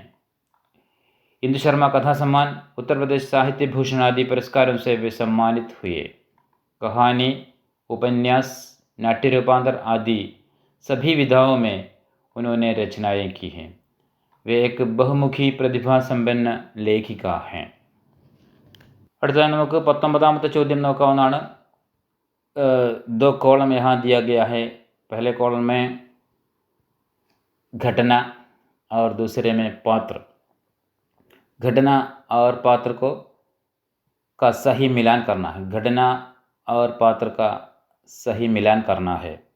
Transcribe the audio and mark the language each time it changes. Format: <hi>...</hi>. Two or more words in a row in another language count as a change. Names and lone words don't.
<hi>इंदु शर्मा कथा सम्मान, उत्तर प्रदेश साहित्य भूषण आदि पुरस्कारों से वे सम्मानित हुए। कहानी, उपन्यास, नाट्य रूपांतर आदि सभी विधाओं में उन्होंने रचनाएं की हैं। वे एक बहुमुखी प्रतिभा संपन्न लेखिका हैं।</hi> <ml>അടുത്തതായി നമുക്ക് 19 ചോദ്യം നോക്കാവുന്നതാണ്।</ml> <hi>2 कॉलम यहाँ दिया गया है। पहले कॉलम में घटना और दूसरे में पात्र। घटना और पात्र का सही मिलान करना है। घटना और पात्र का सही मिलान करना है।</hi>